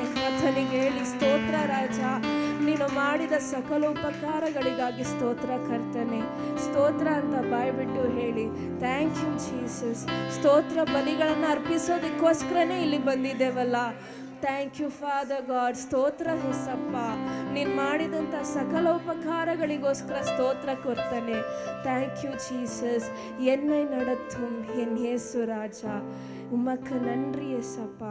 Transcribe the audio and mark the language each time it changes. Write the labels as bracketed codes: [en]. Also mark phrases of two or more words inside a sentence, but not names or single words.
[kn] ಆತನಿಗೆ ಹೇಳಿ ಸ್ತೋತ್ರ ರಾಜ, ನೀನು ಮಾಡಿದ ಸಕಲ ಉಪಕಾರಗಳಿಗಾಗಿ ಸ್ತೋತ್ರ ಕರ್ತನೆ, ಸ್ತೋತ್ರ ಅಂತ ಬಾಯ್ಬಿಟ್ಟು ಹೇಳಿ. [en] thank you Jesus. [kn] ಸ್ತೋತ್ರ ಬಲಿಗಳನ್ನು ಅರ್ಪಿಸೋದಕ್ಕೋಸ್ಕರನೇ ಇಲ್ಲಿ ಬಂದಿದ್ದೇವಲ್ಲ. [en] thank you Father God. [kn] ಸ್ತೋತ್ರ ಯೇಸಪ್ಪ, ನೀನು ಮಾಡಿದಂಥ ಸಕಲ ಉಪಕಾರಗಳಿಗೋಸ್ಕರ ಸ್ತೋತ್ರ ಕೊಡ್ತಾನೆ. [en] thank you Jesus. [ta] என்னை நடத்தும் என் இயேசு ராஜா, உமக்கு நன்றி இயேசப்பா.